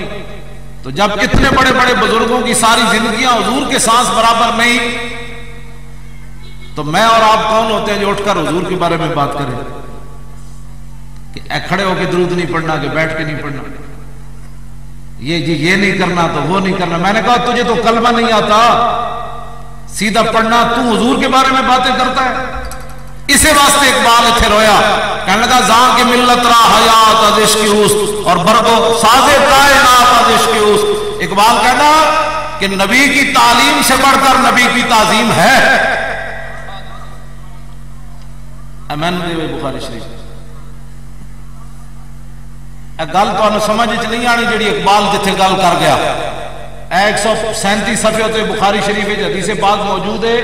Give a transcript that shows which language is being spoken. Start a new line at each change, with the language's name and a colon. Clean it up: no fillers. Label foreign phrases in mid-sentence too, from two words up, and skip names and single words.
Urdu: تو جب کتنے بڑے بڑے بزرگوں کی ساری زندگیاں حضور کے سانس برابر نہیں، تو میں اور آپ کون ہوتے ہیں جو اٹھ کر حضور کے بارے میں بات کریں کہ کھڑے ہو کے درود نہیں پڑھنا، کہ بیٹھ کے نہیں پڑھنا، یہ نہیں کرنا تو وہ نہیں کرنا. میں نے کہا تجھے تو کلمہ نہیں آتا، سیدھا پڑھنا، تو حضور کے بارے میں باتیں کرتا ہے.
Punjabi: اسے واسطے اقبال اتھے رویا، کہنے لگا
Persian: زاں کے ملت را حیات از عشق اوست اور برگو ساز کائنات از عشق اوست.
Urdu: اقبال کہنا کہ نبی کی تعلیم سے بڑھ کر نبی کی تعظیم ہے.
Punjabi: امین دے بخاری شریف گل تو سمجھ نہیں آنی جڑی اقبال جتھے گل کر گیا.
Urdu: 137 صفحے ہوتے بخاری شریف حدیث پاک موجود ہے.